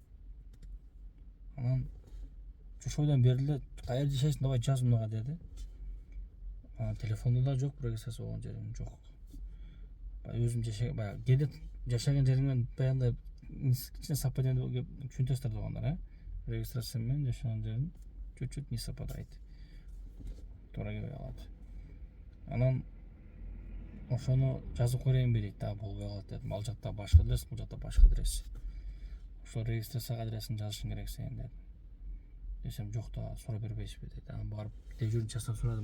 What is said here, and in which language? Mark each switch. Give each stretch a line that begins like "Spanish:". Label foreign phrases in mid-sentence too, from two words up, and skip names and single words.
Kyrgyz: Анан ошойдон бериле, кайерде жашайсың, давай жаз мынага деди. Телефонда да жок, регистрация болгон жерим жок. Өзүм жашаган, баягы кээде жашаган жериңмен баягындай кичине совпадение деп түшүнөсүздөр туугандар, регистрация менен жашаган жерим
Russian: чуть-чуть не совпадает.
Kyrgyz: Туура келбей калат. Анан ошону жазып коеюн дейт да, болбой калат дедим. Ал жакта башка адрес, бул жакта башка адрес. Ошо регистрация адресин жазышың керек сен дедим. Десем жок да, сурап бербейсизби дейт. Анан барып дежурный участкадан сурадым.